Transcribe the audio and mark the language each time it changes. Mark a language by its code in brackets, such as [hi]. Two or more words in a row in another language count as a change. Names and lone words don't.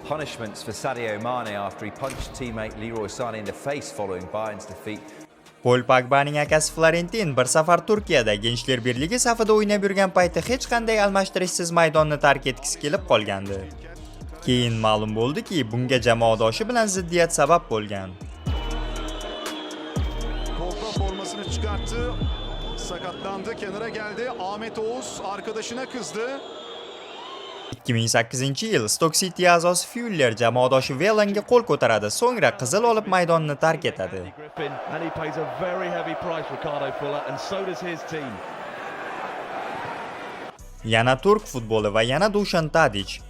[uz] Paul Pogbaning akasi Florentin bir safar Turkiyada Gençler Birligi safida o'ynab yurgan payti hech qanday almashtirishsiz maydonni tark etgisi kelib qolgandi. Keyin ma'lum bo'ldiki, bunga jamoadoshi bilan ziddiyat sabab bo'lgan. [tr] Kolda formasını çıkarttı. Sakatlandı, kenara geldi. Ahmet Oğuz arkadaşına kızdı. [uz] 2008-yil Stoke City a'zosi Fuller jamoadoshi Velanga qo'l ko'taradi, so'ngra qizil olib maydonni tark etadi. Yana turk futboli va yana Dušan Tadić.